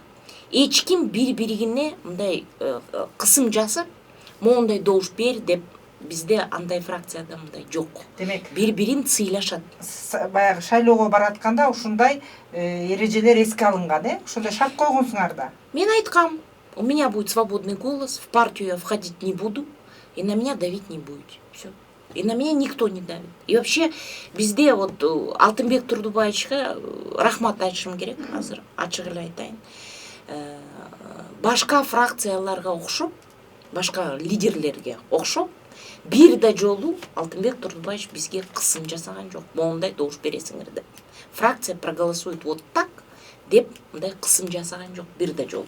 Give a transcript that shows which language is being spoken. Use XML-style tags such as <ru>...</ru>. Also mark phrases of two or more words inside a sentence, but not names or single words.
<ky>Эч ким бири-бирине мындай кысым жасап, моундай добуш бер деп бизде андай фракцияда мындай жок. Демек, Бири-бирин сыйлашат. баягы шайлоого баратканда ушундай эрежелер эске алынган, ошондой шарт койгонсуңар да. Мен айткам,</ky> <ru>у меня будет свободный голос, в партию я входить не буду, и на меня давить не будете. Все. И на меня никто не давит. И вообще, везде вот</ru> <ky>Алтынбек Турдубаевичка рахмат айтышым керек, азыр ачык эле айтайын. Башка фракцияларга окшоп, башка лидерлерге окшоп, бир да жолу Алтынбек Турдубаевич бизге кысым жасаган жок. Моундай добуш бересиңер деп.</ky> <ru>Фракция проголосует вот так</ru> <ky>деп мындай кысым жасаган жок бир да жолу.</ky>